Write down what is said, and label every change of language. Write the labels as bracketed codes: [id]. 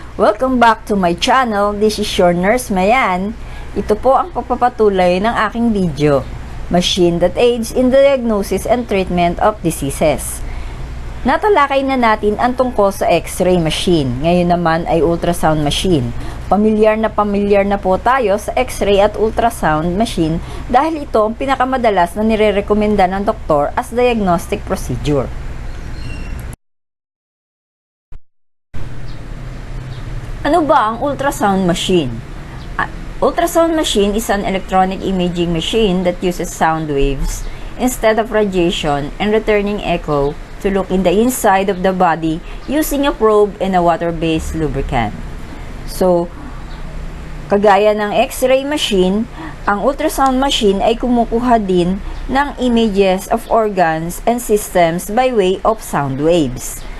[en] Welcome back to my channel. This is your Nurse Mayan. [tl] Ito po ang pagpapatuloy ng aking video. [en] Machine that aids in the diagnosis and treatment of diseases. [tl] Natalakay na natin ang tungkol sa X-ray machine. Ngayon naman ay ultrasound machine. Pamilyar na po tayo sa X-ray at ultrasound machine dahil ito ang pinakamadalas na nirerekomenda ng doktor [en] as diagnostic procedure. [tl] Ano ba ang ultrasound machine? [en] Ultrasound machine is an electronic imaging machine that uses sound waves instead of radiation and returning echo to look in the inside of the body using a probe and a water-based lubricant. [tl] So, kagaya ng X-ray machine, ang ultrasound machine ay kumukuha din ng [en] images of organs and systems by way of sound waves.